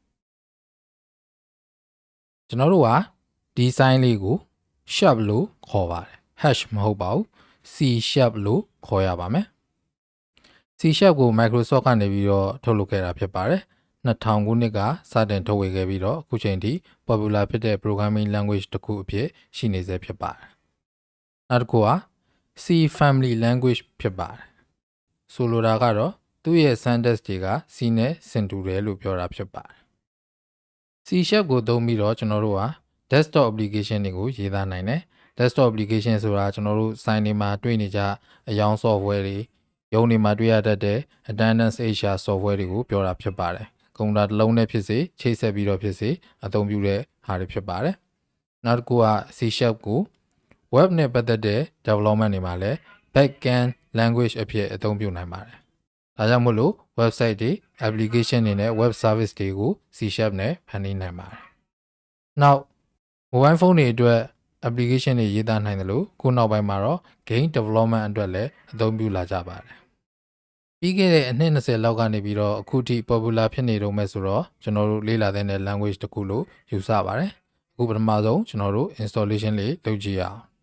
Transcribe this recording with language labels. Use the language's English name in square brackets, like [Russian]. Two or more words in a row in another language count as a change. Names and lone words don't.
[Burmese] ကျွန်တော်တို့ကဒီ sign လေးကို sharp လို့ခေါ်ပါတယ် hash မဟုတ်ပါဘူး C# လို့ခေါ်ရပါမယ် C# ကို Microsoft ကနေပြီးတော့ထုတ်လုပ်ခဲ့တာဖြစ်ပါတယ်2000ခုနှစ်ကစတင်ထုတ်ဝေခဲ့ပြီးတော့အခုချိန်ထိ popular ဖြစ်တဲ့ [English] programming language [Burmese] တစ်ခုအဖြစ် ရှိနေစေဖြစ်ပါတယ်။နောက်တစ်ခုက [English] C family language [Burmese] ဖြစ်ပါတယ်။ဆိုလိုတာကတော့သူ့ရဲ့ syntax တွေက C နဲ့ဆင်တူတယ်လို့ပြောတာဖြစ်ပါတယ်။ C# ကိုသုံးပြီးတော့ကျွန်တော်တို့က [English] desktop application [Burmese] တွေကိုရေးသားနိုင်တယ်။ [English] desktop application [Burmese] ဆိုတာကျွန်တော်တို့ sign တွေမှာတွေ့နေကြအယောင် software တွေရုံးတွေမှာတွေ့ရတတ်တဲ့ [English] attendance HR software [Burmese] တွေကိုပြောတာဖြစ်ပါတယ်။ကွန်ပျူတာတစ်လုံးနဲ့ဖြစ်စေချိတ်ဆက်ပြီးတော့ဖြစ်စေ အသုံးပြုတဲ့ဟာတွေဖြစ်ပါတယ်။နောက်တစ်ခုက C# ကို web နဲ့ပတ်သက်တဲ့ development တွေမှာလည်း [English] backend language [Burmese] အဖြစ်အသုံး ပြုနိုင်ပါတယ်။ဒါကြောင့်မို့လို့ website တွေ application တွေနဲ့ [English] web service [Burmese] တွေကို C# နဲ့ဖန်တီးနိုင်ပါတယ်။နောက် [English] mobile phone [Burmese] တွေအတွက် application တွေရေးသားနိုင်တယ်လို့ခုနောက်ပိုင်းမှာတော့ [English] game development [Burmese] အတွက်လည်းအသုံးပြုလာကြပါတယ်ပြီးခဲ့တဲ့အနှစ်20လောက်ကနေပြီးတော့အခုထိ popular ဖြစ်နေတော့မဲ့ဆိုတော့ကျွန်တော်တို့လေ့လာတဲ့ language တစ်ခုလို့ယူဆပါတယ်အခုပထမဆုံးကျွန်တော်တို့ installation လေးလုပ်ကြည့်ရအောင်